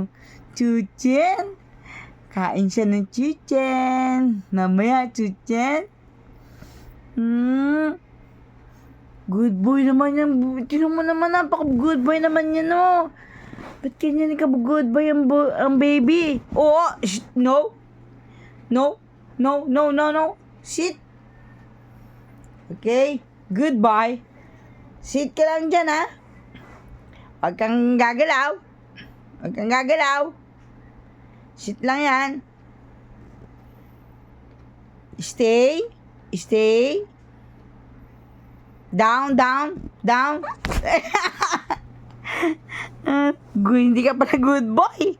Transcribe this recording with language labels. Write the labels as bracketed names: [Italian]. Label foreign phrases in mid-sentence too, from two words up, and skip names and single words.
[Filipino] Chuchen? Kain siya ng chuchen. Mamaya, chuchen. [English] Good boy [Filipino] naman yan. Tinan mo naman, napaka- [English] good boy [Filipino] naman yan, no. Ba't ganyan ka [English] good boy [Filipino] ang baby? [English] Oh, no. No. No, no, no, no. Sit. Okay. Goodbye. Sit [Filipino] ka lang dyan, ha. Huwag kang gagalaw. Huwag kang gagalaw. Sit lang yan. [English] Stay. Stay. Down, down, down. [Filipino] Hindi ka pala [English] good boy.